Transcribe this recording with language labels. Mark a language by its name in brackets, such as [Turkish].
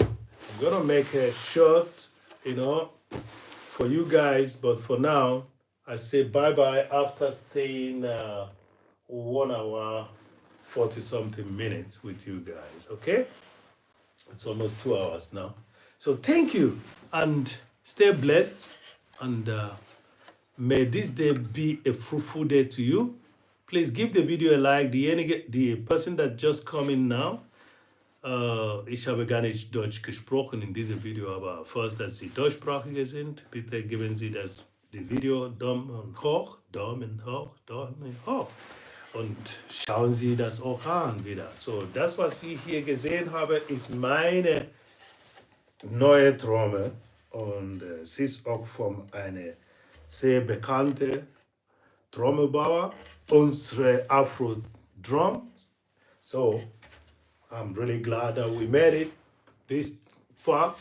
[English] I'm gonna make a short, for you guys, but for now, I say bye bye after staying 1 hour, 40 something minutes with you guys, okay? It's almost 2 hours now. So thank you and stay blessed, and may this day be a fruitful day to you. Please give the video a like. The person that just come in now, [German] ich habe gar nicht Deutsch gesprochen in diesem Video, aber falls dass Sie Deutschsprachige sind, bitte geben Sie das Video Daumen hoch, Daumen hoch, Daumen hoch. Und schauen Sie das auch an wieder. So, das, was Sie hier gesehen haben, ist meine neue Trommel. Und es ist auch von einer sehr bekannten Trommelbauer, unsere Afro-Drum. [English] So, I'm really glad that we made it this far.